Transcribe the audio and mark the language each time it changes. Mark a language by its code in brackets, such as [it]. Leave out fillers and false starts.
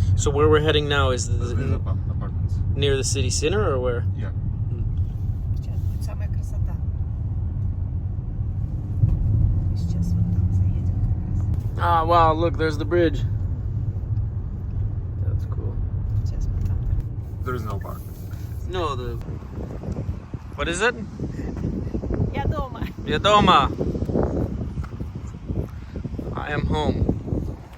[en] So where we're heading now is There's apartments. near the city center or where? Yeah. [ru] Сейчас будет самая красота. Сейчас вот там заедем как раз. [en] Ah, wow, look, there's the bridge. That's cool. [ru] Сейчас мы там. [en] There is no apartment. No, the... What is it? [ru] Я дома. Я дома. [en] I am home.